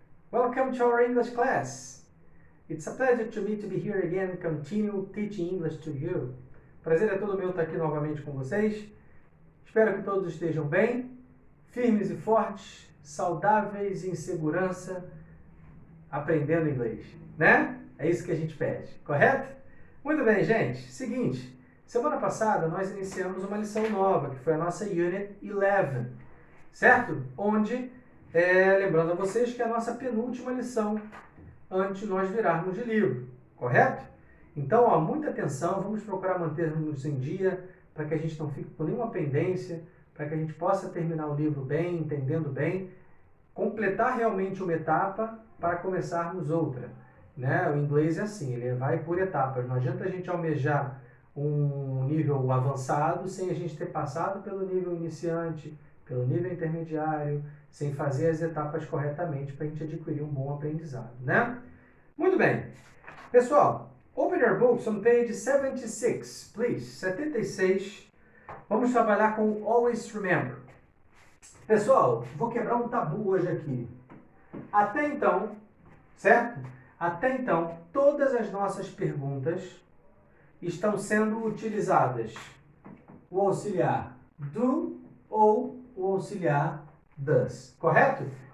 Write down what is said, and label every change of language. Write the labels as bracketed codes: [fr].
[en] Welcome to our English class. It's a pleasure to me to be here again, continue teaching English to you. [pt] Prazer é todo meu estar aqui novamente com vocês. Espero que todos estejam bem, firmes e fortes, saudáveis e em segurança, aprendendo inglês, né? É isso que a gente pede, correto? Muito bem, gente. Seguinte, semana passada nós iniciamos uma lição nova, que foi a nossa Unit 11, certo? Onde lembrando a vocês que é a nossa penúltima lição antes de nós virarmos de livro, correto? Então, ó, muita atenção, vamos procurar manter-nos em dia para que a gente não fique com nenhuma pendência, para que a gente possa terminar o livro bem, entendendo bem, completar realmente uma etapa para começarmos outra, né? O inglês é assim, ele vai por etapas, não adianta a gente almejar um nível avançado sem a gente ter passado pelo nível iniciante, pelo nível intermediário, sem fazer as etapas corretamente para a gente adquirir um bom aprendizado, né? Muito bem. [en] Pessoal, open your books on page 76, please. [pt] 76. Vamos trabalhar com always remember. Pessoal, vou quebrar um tabu hoje aqui. Até então, certo? Até então, todas as nossas perguntas estão sendo utilizadas o auxiliar do ou o auxiliar does, correto?